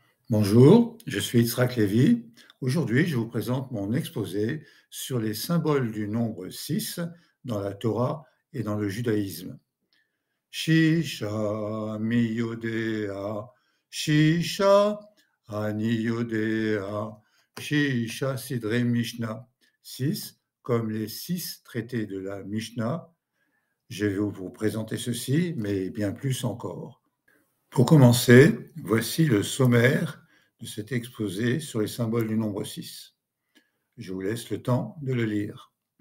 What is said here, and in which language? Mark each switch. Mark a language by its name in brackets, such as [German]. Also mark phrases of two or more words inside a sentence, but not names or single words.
[French] Bonjour, je suis Yitzhak Lévy. Aujourd'hui, je vous présente mon exposé sur les symboles du nombre 6 dans la Torah et dans le judaïsme. [Hebrew] שישה מי יודע, שישה אני יודע, שישה סדרי משנה. [French] 6, comme les 6 traités de la Mishnah. Je vais vous présenter ceci, mais bien plus encore. Pour commencer, voici le sommaire de cet exposé sur les symboles du nombre 6. Je vous laisse le temps de le lire.